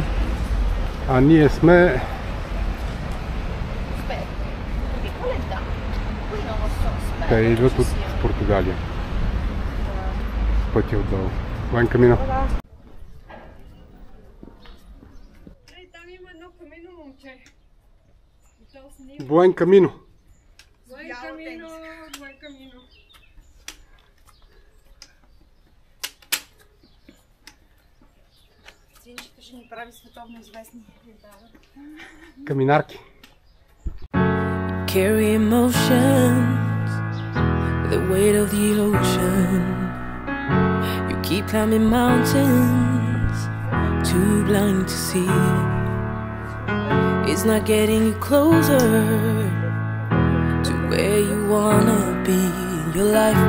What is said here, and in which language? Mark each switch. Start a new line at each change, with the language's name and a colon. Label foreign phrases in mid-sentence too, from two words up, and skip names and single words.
Bulgarian: А ние сме... Те идват от Португалия. Пътя отдолу.
Spanish: Бuen camino.
Bulgarian: Там има едно камино, момче. И то снима.
Spanish: Buen camino. Buen camino, buen camino.
Bulgarian: Синчето ще ни прави световно известни. Каминарки.
English: Carry emotions, the weight of the ocean. You keep climbing mountains, too blind to see. It's not getting you closer to where you wanna be in your life.